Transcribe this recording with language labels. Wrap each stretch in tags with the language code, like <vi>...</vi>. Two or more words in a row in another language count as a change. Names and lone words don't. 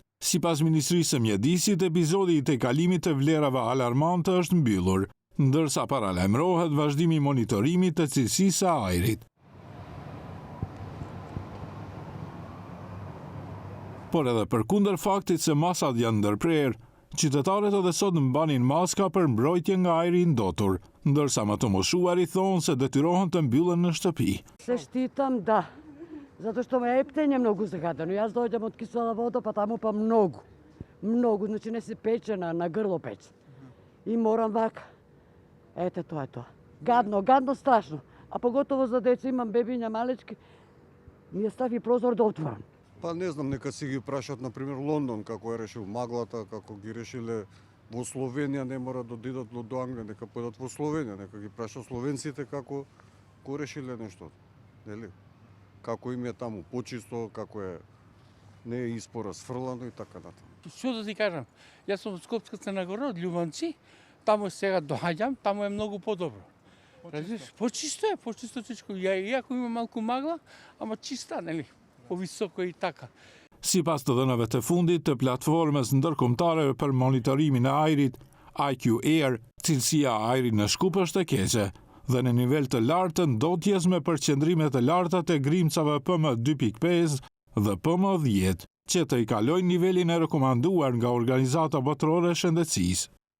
<sq>Sipas Ministrisë së Mjedisit, epizodi i tejkalimit të vlerave alarmante është mbyllur, ndërsa paralajmërohet vazhdimi i monitorimit të cilësisë së ajrit. Por edhe përkundër faktit se masat janë ndërprerë, qytetarët edhe sot mbanin maska për mbrojtje nga ajri i ndotur, ndërsa më të moshuarit thonë se detyrohen të mbyllen në shtëpi.</sq> <mk>Се штитам да, зато што ме ептење многу загадено. Ја дођем од кисела вода па тамо па многу, значи не се пече на грло пече. И морам вака. Ете, то је то. Гадно страшно. А поготово за деца, имам бебиња малечки, ми је стави прозор да отворам. Па не знам, нека си ги прашат, например, Лондон, како е решил маглата, како ги решиле во Словенија, не мора да одидат до Англија, нека појдат во Словенија, нека ги прашат словенците како го решиле нештото, нели? Како им е таму почисто, како е не е испора сфрлано и така натаму. Што да ти кажам, јас сум од Скопска Црна Гора, од Љубанци, таму сега доаѓам, таму е многу подобро. Почисто е, почисто всичко. Иако има малку магла, ама чиста, нели? По-високо и така.</mk> <sq>Sipas të dhënave të fundit të platformës ndërkombëtare për monitorimin e ajrit, IQ Air, cilësia e ajrit në Shkup është e keqe dhe në nivel të lartë të ndotjes me përqendrime të larta të grimcave PM2.5 dhe PM10, që të i kalojnë nivelin e rekomanduar nga Organizata Botërore e Shëndetësisë.</sq>